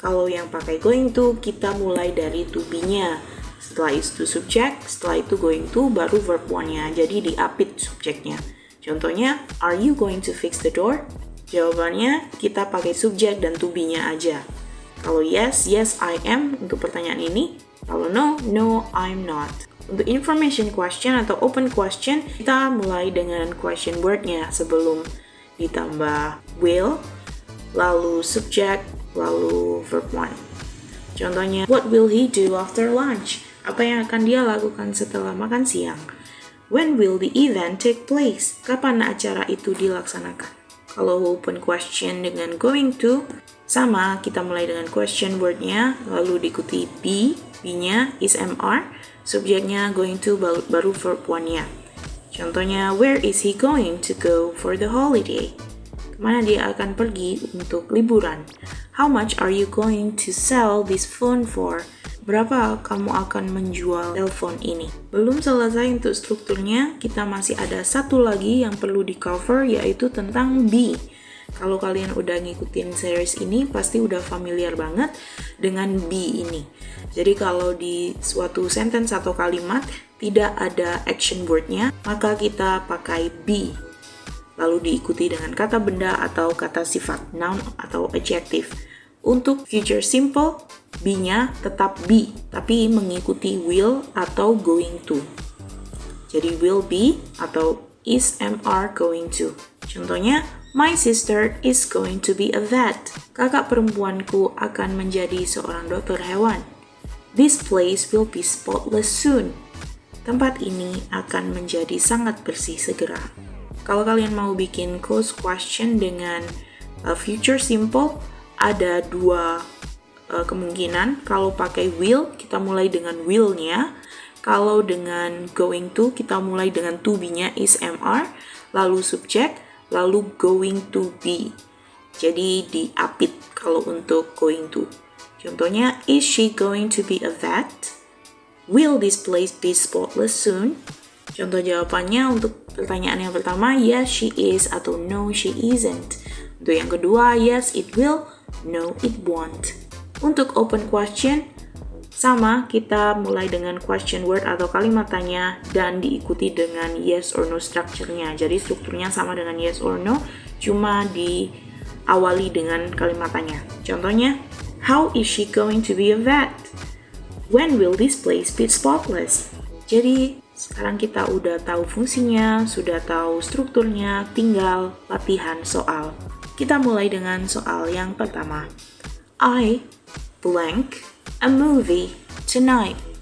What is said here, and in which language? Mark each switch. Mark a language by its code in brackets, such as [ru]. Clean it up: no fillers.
[id] Kalau yang pakai going to, kita mulai dari to be-nya. Setelah itu subject, setelah itu going to, baru verb 1-nya. Jadi diapit subjeknya. Contohnya, [en] are you going to fix the door? [id] Jawabannya kita pakai subjek dan to be-nya aja. Kalau yes, [en] yes I am [id] untuk pertanyaan ini. Kalau [en] no, no I'm not. [id] Untuk information question atau open question, kita mulai dengan question word-nya sebelum ditambah will, lalu subject, lalu verb 1. Contohnya, [en] what will he do after lunch? [id] Apa yang akan dia lakukan setelah makan siang? [en] When will the event take place? [id] Kapan acara itu dilaksanakan? Kalau open question dengan going to, sama, kita mulai dengan question word-nya, lalu diikuti be, be-nya is MR, subjeknya going to, baru verb 1-nya. Contohnya, [en] where is he going to go for the holiday? [id] Kemana dia akan pergi untuk liburan? [en] How much are you going to sell this phone for? [id] Berapa kamu akan menjual telepon ini? Belum selesai untuk strukturnya, kita masih ada satu lagi yang perlu di cover, yaitu tentang be. Kalau kalian udah ngikutin series ini, pasti udah familiar banget dengan be ini. Jadi kalau di suatu sentence atau kalimat tidak ada action word-nya, maka kita pakai be. Lalu diikuti dengan kata benda atau kata sifat, noun atau adjective. Untuk future simple, be-nya tetap be, tapi mengikuti will atau going to. Jadi will be atau is MR going to. Contohnya, [en] my sister is going to be a vet. [id] Kakak perempuanku akan menjadi seorang dokter hewan. [en] This place will be spotless soon. [id] Tempat ini akan menjadi sangat bersih segera. Kalau kalian mau bikin close question dengan future simple, ada dua kemungkinan. Kalau pakai will, kita mulai dengan will-nya. Kalau dengan going to, kita mulai dengan to be-nya is MR, lalu subject, lalu going to be. Jadi diapit kalau untuk going to. Contohnya, [en] is she going to be a vet? Will this place be spotless soon? [id] Contoh jawabannya untuk pertanyaan yang pertama, [en] yes she is [id] atau [en] no she isn't. [id] Untuk yang kedua, [en] yes it will, no it won't. [id] Untuk open question, sama, kita mulai dengan question word atau kalimat tanya dan diikuti dengan yes or no structure-nya. Jadi strukturnya sama dengan yes or no, cuma diawali dengan kalimat tanya. [en] Contohnya, how is she going to be a vet? When will this place be spotless? [id] Jadi sekarang kita udah tahu fungsinya, sudah tahu strukturnya, tinggal latihan soal. Kita mulai dengan soal yang pertama. [en] I blank a movie tonight.